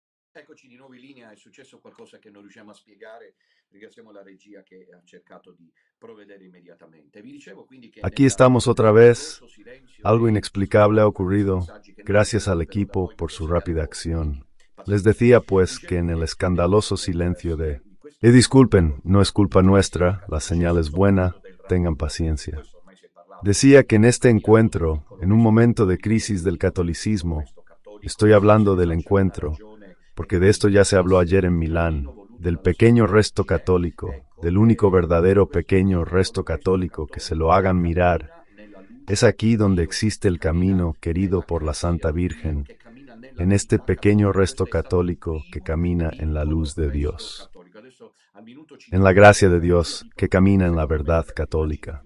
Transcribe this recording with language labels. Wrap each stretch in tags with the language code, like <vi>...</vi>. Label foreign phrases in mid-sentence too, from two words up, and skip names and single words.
<it>Eccoci di nuovo in linea, è successo qualcosa che non riusciamo a spiegare, ringraziamo la regia che ha cercato di provvedere immediatamente. Vi dicevo quindi che</it> <es>Aquí</es> <it>nel</it> <es>estamos otra vez.</es> <it>scandaloso silenzio</it> <es>Algo</es> <it>dei</it> <es>inexplicable ha</es> <it>pochi</it> <es>ocurrido.</es> <it>messaggi che noi</it> <es>Gracias</es> <it>abbiamo</it> <es>al</es> <it>pervenuti a</it> <es>equipo</es> <it>voi</it> <es>por</es> <it>che</it> <es>su</es> <it>consideriamo</it> <es>rápida</es> <it>voi</it> <es>acción. Les</es> <it>pazienti.</it> <es>decía pues que</es> <it>Dicevo</it> <es>en el</es> <it>che</it> <es>escandaloso</es> <it>nel</it> <es>silencio de...</es> <it>di questo</it> <es>Y disculpen,</es> <it>scandaloso</it> <es>no es culpa nuestra, la señal</es> <it>cattolicesimo,</it> <es>es buena,</es> <it>soprattutto del</it> <es>tengan</es> <it>rabbino, di</it> <es>paciencia.</es> <it>questo ormai si è parlato</it> <es>Decía que en este</es> <it>quotidianamente, un</it> <es>encuentro,</es> <it>piccolo</it> <es>en un</es> <it>resto</it> <es>momento de</es> <it>cattolico,</it> <es>crisis del catolicismo,</es> <it>resto cattolico</it> <es>estoy</es> <it>che se</it> <es>hablando</es> <it>ne</it> <es>del</es> <it>faccia una</it> <es>encuentro,</es> <it>ragione</it> <es>porque de esto ya se habló ayer en Milán, del pequeño resto católico, del único verdadero pequeño resto católico que se lo hagan mirar. Es aquí donde existe el camino querido por la Santa Virgen, en este pequeño resto católico que camina en la luz de Dios, en la gracia de Dios que camina en la verdad católica.</es>